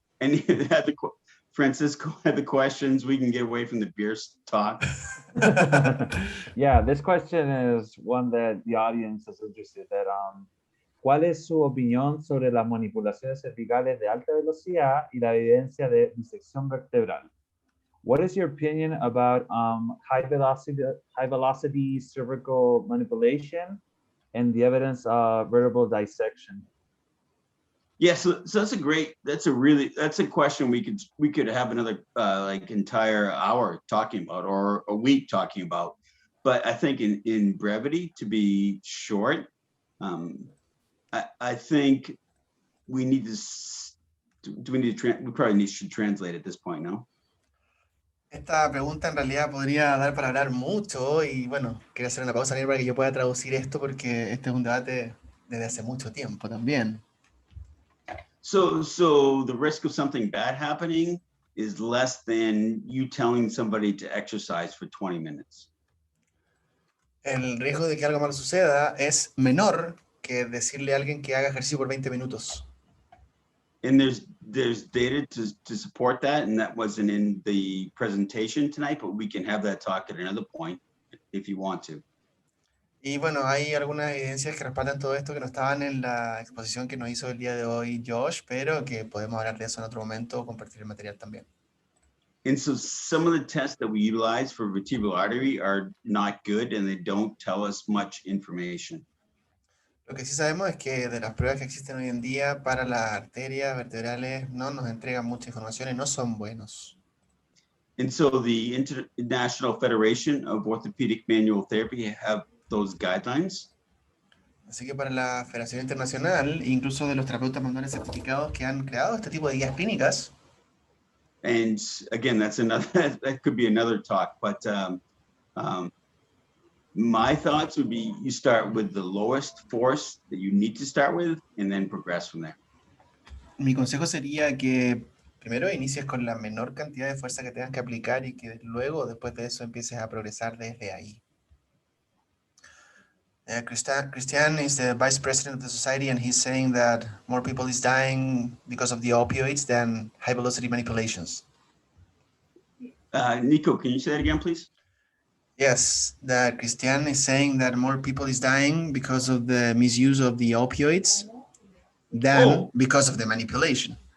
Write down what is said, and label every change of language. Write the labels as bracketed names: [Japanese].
[English] And Francisco had the questions. We can get away from the beer talk. Yeah, this question is one that the audience is interested in. [Spanish] ¿Cuál es su opinión sobre las manipulaciones cervicales de alta velocidad y la evidencia de disección vertebral? [English] What is your opinion about high velocity cervical manipulation and the evidence of vertebral dissection? Yeah, so that's a question we could have another like entire hour talking about, or a week talking about. But I think in brevity, to be short, I think we need to, we probably should translate at this point, no? [Spanish] Esta pregunta en realidad podría dar para hablar mucho y bueno, quería hacer una pausa para que yo pueda traducir esto porque este es un debate desde hace mucho tiempo también. [English] So the risk of something bad happening is less than you telling somebody to exercise for 20 minutes. [Spanish] El riesgo de que algo malo suceda es menor que decirle a alguien que haga ejercicio por 20 minutos. [English] And there's data to support that, and that wasn't in the presentation tonight, but we can have that talk at another point if you want to. [Spanish] Y bueno, hay algunas evidencias que respaldan todo esto que no estaban en la exposición que nos hizo el día de hoy Josh, pero que podemos hablar de eso en otro momento o compartir el material también. [English] And so some of the tests that we utilize for vertebral artery are not good, and they don't tell us much information. [Spanish] Lo que sí sabemos es que de las pruebas que existen hoy en día para las arterias vertebrales no nos entregan mucha información y no son buenos. [English] And so the International Federation of Orthopedic Manual Therapy have those guidelines. [Spanish] Así que para la Federación Internacional, incluso de los terapeutas manuales certificados que han creado este tipo de guías clínicas, [English] And again, that could be another talk, but my thoughts would be you start with the lowest force that you need to start with and then progress from there. [Spanish] mi consejo sería que primero inicies con la menor cantidad de fuerza que tengas que aplicar y que luego, después de eso, empieces a progresar desde ahí. [English] Christian is the vice president of the society, and he's saying that more people is dying because of the opioids than high velocity manipulations. Nico, can you say that again, please? Yes, that Christian is saying that more people is dying because of the misuse of the opioids than because of the manipulation.